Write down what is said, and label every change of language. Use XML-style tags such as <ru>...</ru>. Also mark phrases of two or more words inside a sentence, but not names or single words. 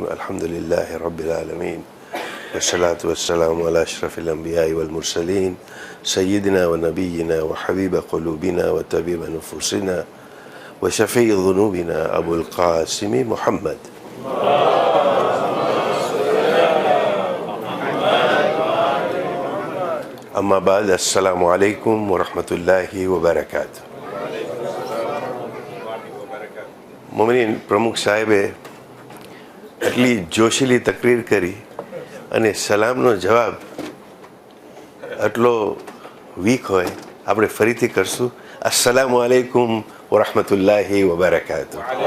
<ar>الحمد لله رب العالمين والصلاة والسلام على أشرف الأنبياء والمرسلين سيدنا ونبينا وحبيب قلوبنا وطبيب نفوسنا وشفيع ذنوبنا أبو القاسم محمد. أما بعد، السلام عليكم ورحمة الله وبركاته.</ar> <gu>મોમિન પ્રમુખ સાહેબે એટલી જોશીલી તકરીર કરી અને સલામનો જવાબ આટલો વીક હોય. આપણે ફરીથી કરશું.</gu> <ar>السلام عليكم ورحمة الله وبركاته.</ar>